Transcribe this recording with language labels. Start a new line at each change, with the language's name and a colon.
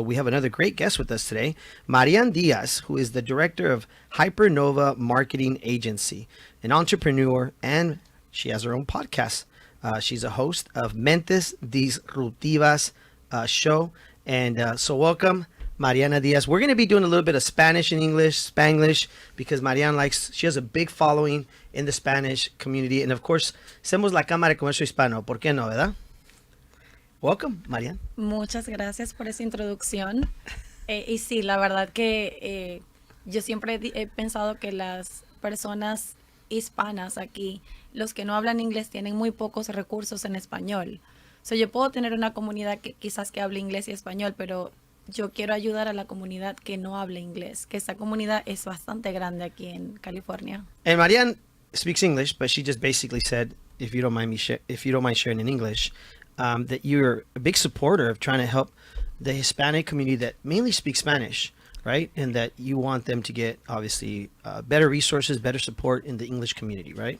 English: We have another great guest with us today, Marian Diaz, who is the director of HYPERNOVA Marketing Agency, an entrepreneur, and she has her own podcast. She's a host of Mentes Disruptivas show. And so welcome, Mariana Diaz. We're going to be doing a little bit of Spanish and English, Spanglish, because Mariana she has a big following in the Spanish community. And of course,
Spanish: hacemos la Cámara de Comercio Hispano. ¿Por qué no, verdad?
English: Welcome,
Spanish: Mariana. Muchas gracias por esa introducción. Y sí, la verdad que yo siempre he pensado que las personas hispanas aquí, los que no hablan inglés, tienen muy pocos recursos en español. So, yo puedo tener una comunidad que quizás que hable inglés y español, pero yo quiero ayudar a la comunidad que no hable inglés, que esa comunidad es bastante grande aquí en California.
English: And Marian speaks English, but she just basically said, if you don't mind sharing in English, that you're a big supporter of trying to help the Hispanic community that mainly speaks Spanish, right? And that you want them to get, obviously, better resources, better support in the English community, right?